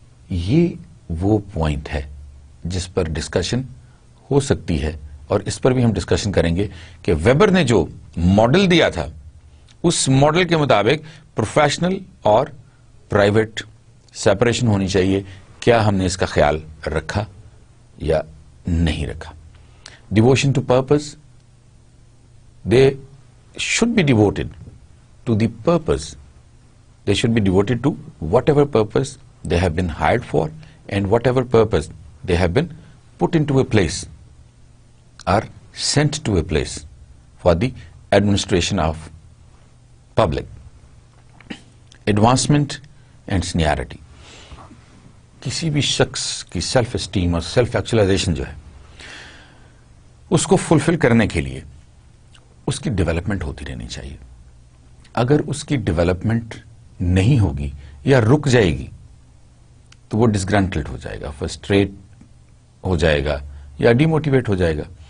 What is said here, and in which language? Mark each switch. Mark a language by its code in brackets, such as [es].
[ur] یہ وہ پوائنٹ ہے جس پر ڈسکشن ہو سکتی ہے، اور اس پر بھی ہم ڈسکشن کریں گے کہ ویبر نے جو ماڈل دیا تھا اس ماڈل کے مطابق پروفیشنل اور پرائیویٹ سیپریشن ہونی چاہیے. کیا ہم نے اس کا خیال رکھا یا نہیں رکھا؟ [en] Devotion to purpose, they should be devoted to the purpose. They should be devoted to whatever purpose they have been hired for and whatever purpose they have been put into a place or sent to a place for the administration of public. Advancement and seniority. [ur] کسی بھی شخص کی self esteem اور self actualisation جو ہے اس کو فلفل کرنے کے لیے اس کی ڈیولپمنٹ ہوتی رہنی چاہیے. اگر اس کی ڈیولپمنٹ نہیں ہوگی یا رک جائے گی تو وہ ڈسگرانٹلڈ ہو جائے گا، فرسٹریٹ ہو جائے گا یا ڈی موٹیویٹ ہو جائے گا.